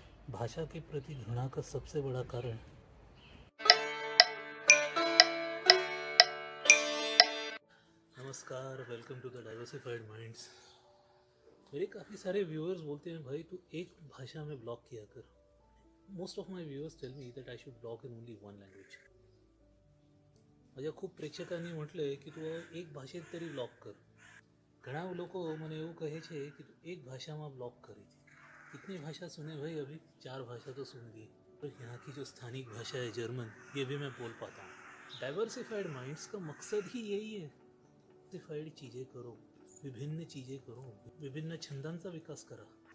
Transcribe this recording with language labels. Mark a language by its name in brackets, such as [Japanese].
[Hindi] भाषा के प्रति घृणा का सबसे बड़ा कारण नमस्कार, [English] Welcome to the Diversified Minds. [Hindi] मेरे काफ़ी सारे व्यूअर्स बोलते हैं भाई तू एक भाषा में ब्लॉग किया कर। [English] Most of my viewers tell me that I should blog in only one language. [Marathi] माझ्या खूप प्रेक्षकांनी म्हटलंय की तू एक भाषेत तरी ब्लॉग कर। [Gujarati] घણા લોકો મને એવું કહે છે [Hindi] कि तू एक भाषा में ब्लॉग करी थी। कितनी भाषा सुने भाई? अभी 4 भाषा तो सुन ली। और यहाँ की जो स्थानिक भाषा है जर्मन, ये भी मैं बोल पाता हूँ। डाइवर्सिफाइड माइंड्स का मकसद ही यही है। डाइवर्सिफाइड चीज़ें करो, विभिन्न चीज़ें करो, [Marathi] विभिन्न छंदांचा विकास करा।